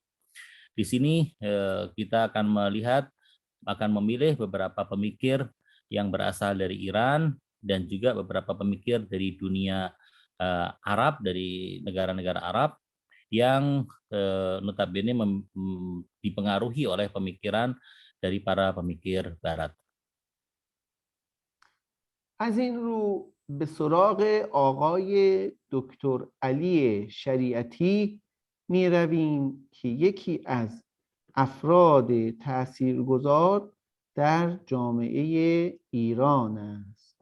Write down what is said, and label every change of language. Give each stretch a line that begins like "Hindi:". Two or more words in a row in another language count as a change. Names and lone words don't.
Indonesian: Di sini kita akan memilih beberapa pemikir yang berasal dari Iran dan juga beberapa pemikir dari dunia Arab, dari negara-negara Arab yang notabene dipengaruhi oleh pemikiran dari para pemikir Barat.
Persian: از این رو به سراغ آقای دکتر علی شریعتی می رویم که یکی از افراد تاثیرگذار در جامعه ایران است.